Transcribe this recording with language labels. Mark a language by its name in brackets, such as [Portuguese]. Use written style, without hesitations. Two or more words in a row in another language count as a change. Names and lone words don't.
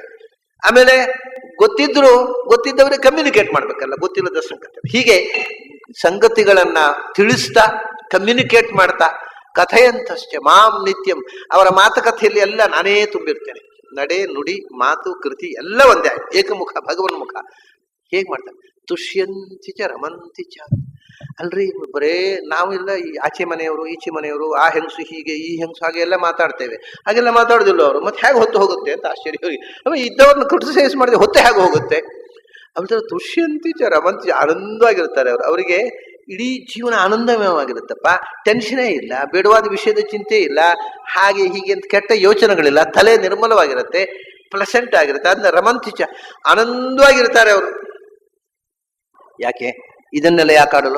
[Kannada] ಆಮೇಲೆ ಗೊತ್ತಿದ್ದವರಿಗೆ ಕಮ್ಯುನಿಕೇಟ್ ಮಾಡ್ಬೇಕಲ್ಲ ಗೊತ್ತಿಲ್ಲದ ಸಂಗತಿ. ಹೀಗೆ ಸಂಗತಿಗಳನ್ನ ತಿಳಿಸ್ತಾ ಕಮ್ಯುನಿಕೇಟ್ ಮಾಡ್ತಾ, [Sanskrit] ಕಥೆಯಂತಶ್ಚ ಮಾಂ ನಿತ್ಯಂ, [Kannada] ಅವರ ಮಾತುಕಥೆಯಲ್ಲಿ ಎಲ್ಲ ನಾನೇ ತುಂಬಿರ್ತೇನೆ. ನಡೆ ನುಡಿ ಮಾತು ಕೃತಿ ಎಲ್ಲ ಒಂದೇ, ಏಕಮುಖ ಭಗವನ್ಮುಖ. ಹೇಗ್ ಮಾಡ್ತಾರೆ? [Sanskrit] ತುಷ್ಯಂತಿ ಚ ರಮಂತಿ ಚ. [Kannada] ಅಲ್ರಿ ಬರೇ ನಾವೆಲ್ಲ ಈ ಆಚೆ ಮನೆಯವರು ಈಚೆ ಮನೆಯವರು, ಆ ಹೆಂಗಸು ಹೀಗೆ ಈ ಹೆಂಗಸು ಹಾಗೆ ಎಲ್ಲ ಮಾತಾಡ್ತೇವೆ. ಹಾಗೆಲ್ಲ ಮಾತಾಡೋದಿಲ್ಲ ಅವರು. ಮತ್ತೆ ಹೇಗೆ ಹೊತ್ತು ಹೋಗುತ್ತೆ ಅಂತ ಆಶ್ಚರ್ಯ ಹೋಗಿ ಆಮೇಲೆ ಇದ್ದವ್ರನ್ನ ಕ್ರಿಟಿಸೈಸ್ ಮಾಡಿದ್ರೆ ಹೊತ್ತೆ ಹೇಗೆ ಹೋಗುತ್ತೆ? [Sanskrit] ಅವ್ರ ತುಷ್ಯಂತಿ ಚ ರಮಂತಿ, [Kannada] ಆನಂದವಾಗಿರ್ತಾರೆ ಅವರು. ಅವರಿಗೆ ಇಡೀ ಜೀವನ ಆನಂದಮಯವಾಗಿರುತ್ತಪ್ಪ. ಟೆನ್ಷನೇ ಇಲ್ಲ, ಬೇಡವಾದ ವಿಷಯದ ಚಿಂತೆ ಇಲ್ಲ, ಹಾಗೆ ಹೀಗೆ ಅಂತ ಕೆಟ್ಟ ಯೋಚನೆಗಳಿಲ್ಲ, ತಲೆ ನಿರ್ಮಲವಾಗಿರುತ್ತೆ, ಪ್ಲೆಸೆಂಟ್ ಆಗಿರುತ್ತೆ. ಅದನ್ನ ರಮಂತಿಚ, ಆನಂದವಾಗಿರ್ತಾರೆ ಅವರು. ಯಾಕೆ ಇದನ್ನೆಲ್ಲ ಯಾಕಾಡಲು?